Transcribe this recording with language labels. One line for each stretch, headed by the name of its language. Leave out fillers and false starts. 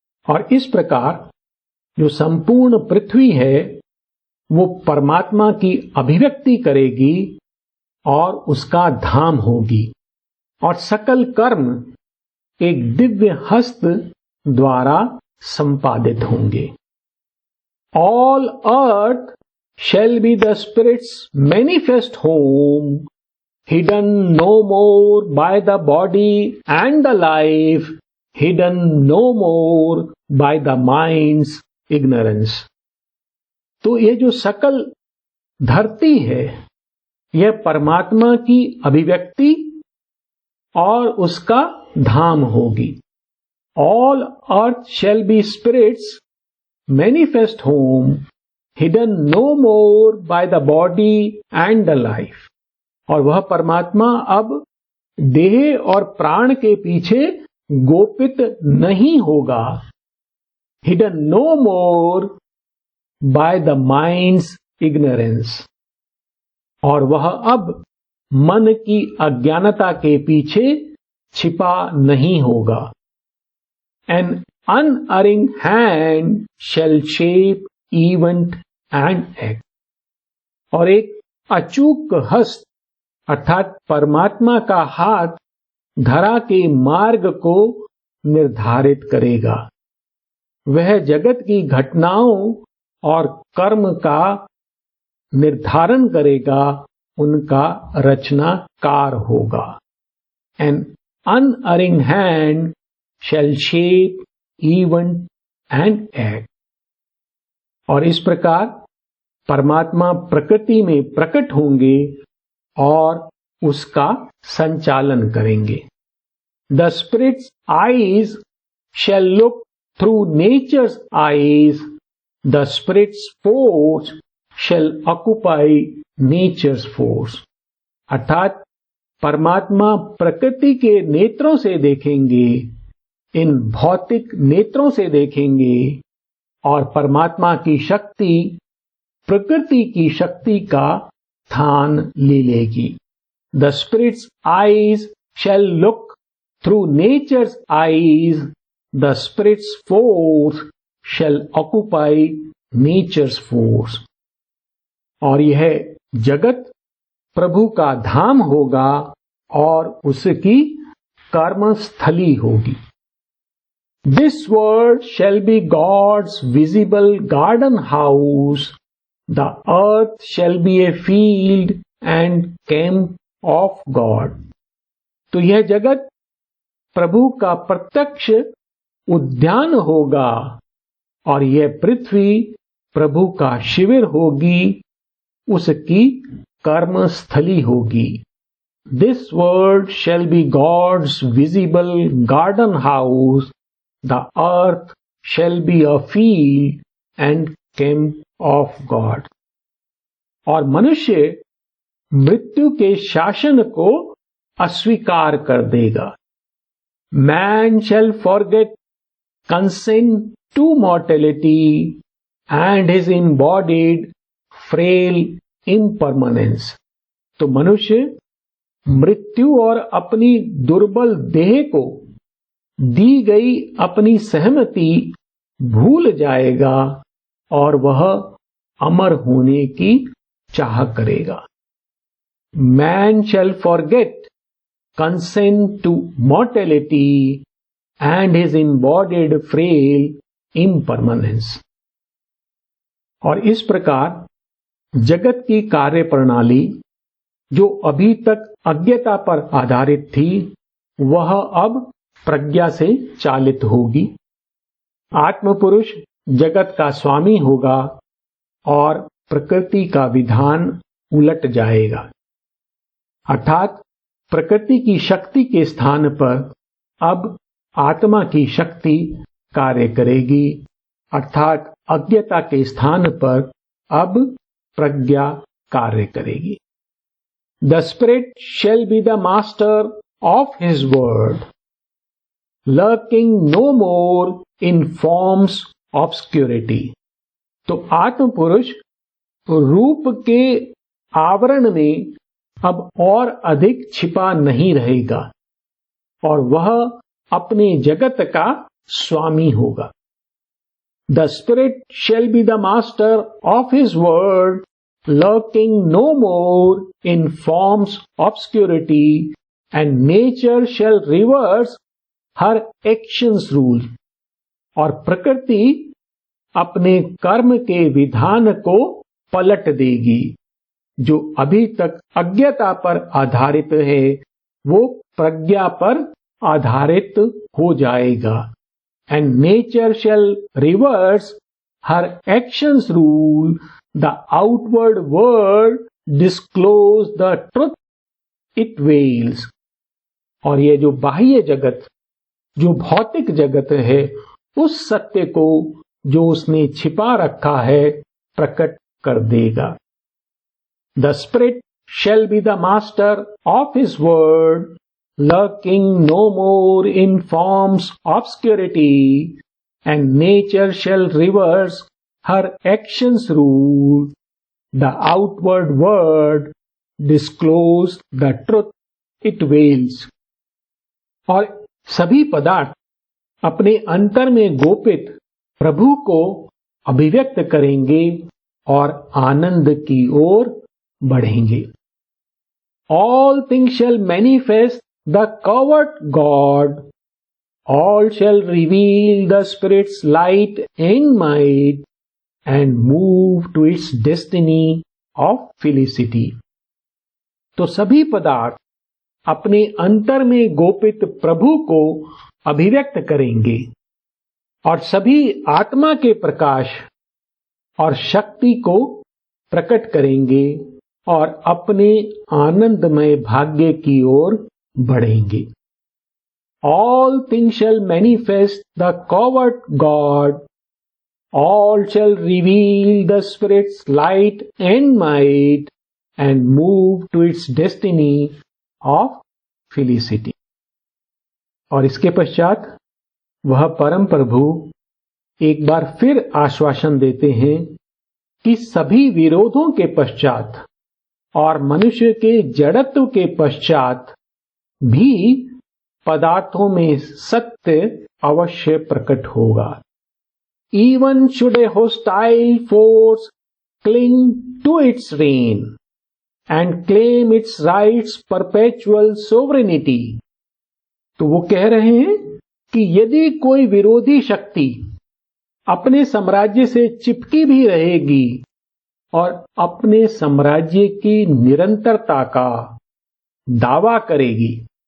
Hindi: और इस प्रकार जो संपूर्ण पृथ्वी है वो परमात्मा की अभिव्यक्ति करेगी और उसका धाम होगी और सकल कर्म एक दिव्य हस्त द्वारा संपादित होंगे।
English: All earth shall be the Spirit's manifest home, hidden no more by the body and the life, hidden no more by the mind's ignorance।
Hindi: तो ये जो सकल धरती है यह परमात्मा की अभिव्यक्ति और उसका धाम होगी।
English: All earth shall be Spirit's manifest home, hidden no more by the body and the life।
Hindi: और वह परमात्मा अब देह और प्राण के पीछे गोपित नहीं होगा।
English: Hidden no more by the mind's ignorance।
Hindi: और वह अब मन की अज्ञानता के पीछे छिपा नहीं होगा।
English: An unerring hand shall shape event and act।
Hindi: और एक अचूक हस्त अर्थात परमात्मा का हाथ धरा के मार्ग को निर्धारित करेगा। वह जगत की घटनाओं और कर्म का निर्धारण करेगा, उनका रचनाकार होगा।
English: An unerring hand shall shape event and act।
Hindi: और इस प्रकार परमात्मा प्रकृति में प्रकट होंगे और उसका संचालन करेंगे।
English: The Spirit's eyes shall look through nature's eyes, the Spirit's force shall occupy nature's force।
Hindi: अर्थात परमात्मा प्रकृति के नेत्रों से देखेंगे, इन भौतिक नेत्रों से देखेंगे और परमात्मा की शक्ति प्रकृति की शक्ति का स्थान ले लेगी।
English: The Spirit's eyes shall look through nature's eyes, the Spirit's force shall occupy nature's force।
Hindi: और यह जगत प्रभु का धाम होगा और उसकी कर्मस्थली होगी।
English: This world shall be God's visible garden house, the earth shall be a field and camp of God।
Hindi: तो यह जगत प्रभु का प्रत्यक्ष उद्यान होगा और यह पृथ्वी प्रभु का शिविर होगी, उसकी कर्मस्थली होगी।
English: This world shall be God's visible garden house. The earth shall be a field and camp of God.
Hindi: और मनुष्य मृत्यु के शासन को अस्वीकार कर देगा.
English: Man shall forget consent to mortality and his embodied frail impermanence.
Hindi: तो मनुष्य मृत्यु और अपनी दुर्बल देह को दी गई अपनी सहमति भूल जाएगा और वह अमर होने की चाह करेगा.
English: Man shall forget consent to mortality and his embodied frail impermanence.
Hindi: और इस प्रकार जगत की कार्य प्रणाली जो अभी तक अज्ञता पर आधारित थी वह अब प्रज्ञा से चालित होगी. आत्मपुरुष जगत का स्वामी होगा और प्रकृति का विधान उलट जाएगा. अर्थात प्रकृति की शक्ति के स्थान पर अब आत्मा की शक्ति कार्य करेगी. अर्थात अज्ञता के स्थान पर अब प्रज्ञा कार्य करेगी.
English: The Spirit shall be the master of His word, lurking no more in forms obscurity.
Hindi: तो आत्म पुरुष रूप के आवरण में अब और अधिक छिपा नहीं रहेगा और वह अपने जगत का स्वामी होगा.
English: The Spirit shall be the master of His word, lurking no more in form's obscurity, and nature shall reverse her actions rule.
Hindi: और प्रकृति अपने कर्म के विधान को पलट देगी. जो अभी तक अज्ञता पर आधारित है वो प्रज्ञा पर आधारित हो जाएगा.
English: And nature shall reverse her actions rule. The outward world disclose the truth it veils.
Hindi: और ये जो बाह्य जगत, जो भौतिक जगत है, उस सत्य को जो उसने छिपा रखा है प्रकट कर देगा.
English: The Spirit shall be the master of His word, lurking no more in form's obscurity, and nature shall reverse her actions rule. The outward word disclose the truth it veils.
Hindi: और सभी पदार्थ अपने अंतर में गोपित प्रभु को अभिव्यक्त करेंगे और आनंद की ओर बढ़ेंगे.
English: All things shall manifest the covered God. All shall reveal the Spirit's light and might and move to its destiny of felicity.
Hindi: तो सभी पदार्थ अपने अंतर में गोपित प्रभु को अभिव्यक्त करेंगे और सभी आत्मा के प्रकाश और शक्ति को प्रकट करेंगे और अपने आनंदमय भाग्य की ओर बढ़ेंगे.
English: All things shall manifest the covered God. All shall reveal the Spirit's light and might and move to its destiny of felicity.
Hindi: और इसके पश्चात वह परम प्रभु एक बार फिर आश्वासन देते हैं कि सभी विरोधों के पश्चात और मनुष्य के जड़त्व के पश्चात भी पदार्थों में सत्य अवश्य प्रकट होगा.
English: Even should a hostile force cling to its reign and claim its rights perpetual sovereignty.
Hindi: तो वो कह रहे हैं कि यदि कोई विरोधी शक्ति अपने साम्राज्य से चिपकी भी रहेगी और अपने साम्राज्य की निरंतरता का दावा करेगी.